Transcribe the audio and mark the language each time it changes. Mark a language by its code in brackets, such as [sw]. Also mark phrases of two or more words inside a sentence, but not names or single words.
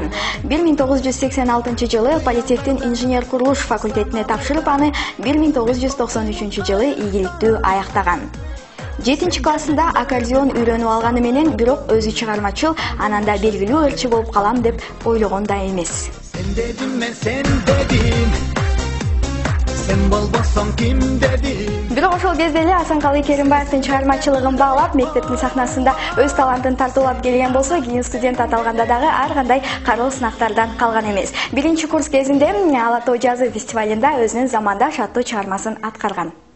[ky] 1986 жылы политехтин инженер курулуш факультетине тапшырып, аны 1993 жылы ийгиликтүү аяктаган. 7-классында аккордеон үйрөнүп алганы менен, бирок өзү чыгармачыл, ананда белгилүү ырчы болуп калам деп ойлогон да эмес. Сен дедим мен сен дедим. Сен болбосоң ким дедим. Бирок ошол кезде эле Асанкалы Керимбаевдин чыгармачылыгын баалап, мектептин сахнасында өз талантын тартуулап келген болсо, кийин студент аталганда дагы ар кандай кароо сынактардан калган эмес. Биринчи курс кезинде Ала тоо жазы фестивалында өзүнүн замандаш аттуу чыгармасын аткарган.